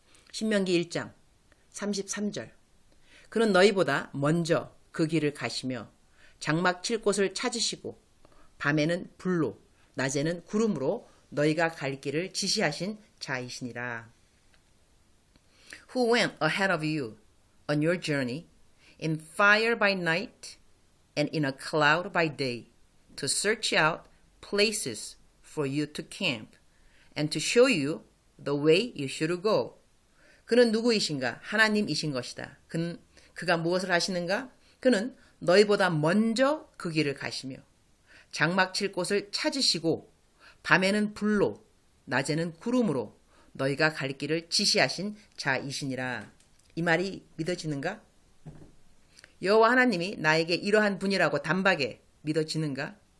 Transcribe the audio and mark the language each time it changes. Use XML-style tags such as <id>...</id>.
<ko>신명기 1장 33절. 그는 너희보다 먼저 그 길을 가시며 장막 칠 곳을 찾으시고 밤에는 불로 낮에는 구름으로 너희가 갈 길을 지시하신 자이시니라.</ko> <en>Who went ahead of you on your journey in fire by night and in a cloud by day to search out places for you to camp and to show you the way you should go.</en> <ko>그는 누구이신가? 하나님이신 것이다. 그가 무엇을 하시는가? 그는 너희보다 먼저 그 길을 가시며 장막 칠 곳을 찾으시고 밤에는 불로 낮에는 구름으로 너희가 갈 길을 지시하신 자이시니라. 이 말이 믿어지는가? 여호와 하나님이 나에게 이러한 분이라고 단박에 믿어지는가?</ko>